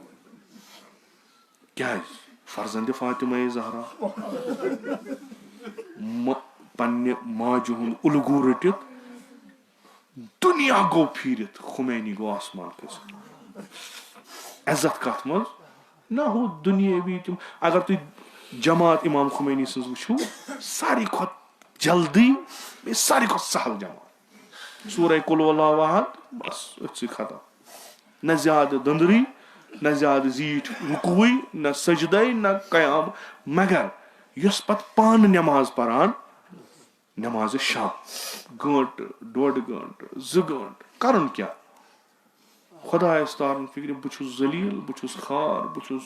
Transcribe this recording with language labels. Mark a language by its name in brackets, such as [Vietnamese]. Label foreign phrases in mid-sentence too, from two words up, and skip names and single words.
[Kashmiri] کیٛازِ فرزندِ فاطمہ زہرا پننہِ ماجہِ ہُنٛد اُلگوٗ رٔٹِتھ دُنیا گوٚو پھیٖرِتھ خمینی گوٚو آسمان کھٔسِتھ عزت کتھ منٛز نہ ہُہ دُنیٲوی تِم اگر تُہۍ جماعت امام خمینی سٕنٛز وٕچھِو ساروی کھۄتہٕ جلدی بیٚیہِ ساروی کھۄتہٕ سہل جماعت سورہ [Arabic] قل ہو اللہ احد [Kashmiri] بس أتھۍ سٕے ختم نہ زیادٕ دٔنٛدرٕے نہ زیادٕ زیٖٹھۍ رُکوٕے نہ سجدے نہ قیام مگر یۄس پتہٕ پانہٕ نٮ۪ماز پران نٮ۪مازِ شب 1 گٲنٛٹہٕ 1.5 گٲنٛٹہٕ 2 گٲنٛٹہٕ کرُن کیٛاہ خۄدایس تارُن فکرِ بہٕ چھُس ذلیٖل بہٕ چھُس خار بہٕ چھُس